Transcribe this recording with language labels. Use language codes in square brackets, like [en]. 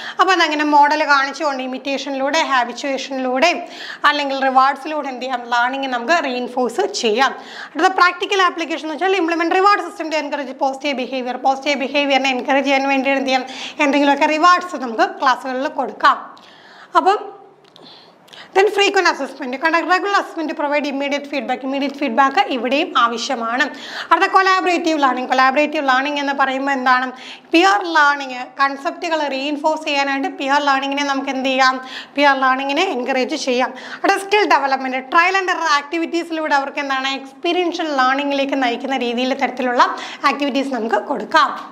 [ml] അപ്പോൾ അതങ്ങനെ മോഡൽ കാണിച്ചുകൊണ്ട് ഇമിറ്റേഷനിലൂടെ ഹാബിച്വേഷനിലൂടെ അല്ലെങ്കിൽ റിവാർഡ്സിലൂടെ എന്ത് ചെയ്യാം, ലേണിംഗ് നമുക്ക് റീഇൻഫോഴ്സ് ചെയ്യാം. അടുത്ത പ്രാക്ടിക്കൽ ആപ്ലിക്കേഷൻ എന്ന് വെച്ചാൽ [en] implement reward system to encourage positive [ml] ബിഹേവിയറിനെ encourage ചെയ്യാൻ വേണ്ടി എന്ത് ചെയ്യാം, എന്തെങ്കിലുമൊക്കെ റിവാർഡ്സ് നമുക്ക് ക്ലാസ്സുകളിൽ കൊടുക്കാം. [en] അപ്പം then frequent assessment, conduct regular assessment to provide immediate feedback [ml] ഇവിടെയും ആവശ്യമാണ്. അടുത്ത കൊളാബറേറ്റീവ് ലേണിംഗ് എന്ന് പറയുമ്പോൾ എന്താണ്, പിയർ ലേണിംഗ് കൺസെപ്റ്റുകൾ റീഇൻഫോഴ്സ് ചെയ്യാനായിട്ട് പിയർ ലേണിങ്ങിനെ നമുക്ക് എന്ത് ചെയ്യാം, പിയർ ലേണിങ്ങിനെ എൻകറേജ് ചെയ്യാം. അടുത്ത skill development, trial and error ആക്ടിവിറ്റീസിലൂടെ അവർക്ക് എന്താണ് എക്സ്പീരിയൻഷ്യൽ ലേണിങ്ങിലേക്ക് നയിക്കുന്ന രീതിയിൽ തരത്തിലുള്ള ആക്ടിവിറ്റീസ് നമുക്ക് കൊടുക്കാം.